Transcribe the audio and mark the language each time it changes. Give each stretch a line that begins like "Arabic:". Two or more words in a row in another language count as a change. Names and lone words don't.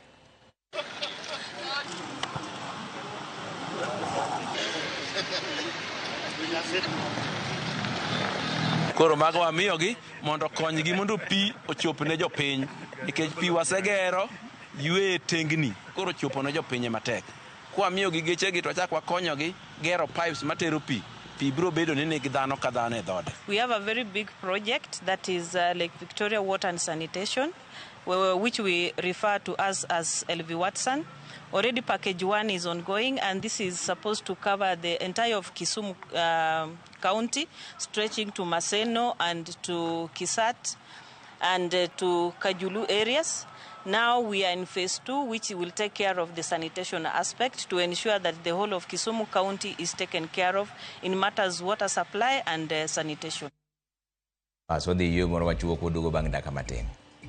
Luo (Kenya and Tanzania): Koro mago wamiyogi mondo konygi mondo pi ochop ne jopiny nikech pi wasegero ywe tengni koro chopo ne jopiny matek. Kwa miyogi gechegi to chak wakonyogi gero pipes matero pi biro bedo ni nigi dhano ka dhano e dhode.
English: We have a very big project that is Lake Victoria Water and Sanitation, which we refer to as LVSWW. Already package 1 is ongoing, and this is supposed to cover the entire of Kisumu County, stretching to Maseno and to Kisat and to Kajulu areas. Now we are in phase 2, which will take care of the sanitation aspect to ensure that the whole of Kisumu County is taken care of in matters water supply and sanitation.
Luo (Kenya and Tanzania): So the year more machuo kodugo bang' daka matin.